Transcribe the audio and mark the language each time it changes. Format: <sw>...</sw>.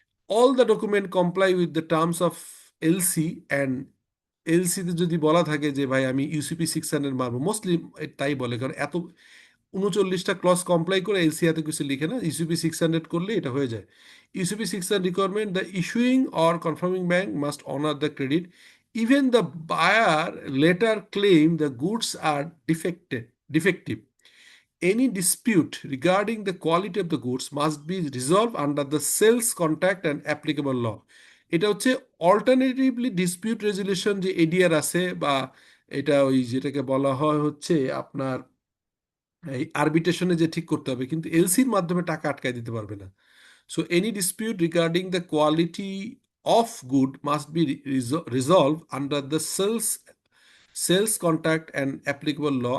<en>all the document comply with the terms of LC</en> <bn>and এলসিতে যদি বলা থাকে যে ভাই আমি ইউসিপি 600 মারবো, মোস্টলি তাই বলে, কারণ এত 39টা ক্লজ কমপ্লাই করে এলসি এত কিছু লিখে না, ইউসিপি 600 করলে এটা হয়ে যায়।</bn> <en>UCP 600 requirement, the issuing or confirming bank must honour the credit even the buyer later claim the goods are defective. Any dispute regarding the quality of the goods must be resolved under the sales contract and applicable law.</en> <bn>এটা হচ্ছে alternatively dispute resolution, যে ADR আছে, বা এটা ওই যেটাকে বলা হয় হচ্ছে আপনার এই আরবিট্রেশনে যে ঠিক করতে হবে, কিন্তু এলসির মাধ্যমে টাকা আটকায় দিতে পারবে না।</bn> <en>So any dispute regarding the quality of good must be resolve under the sales contract and applicable law.</en>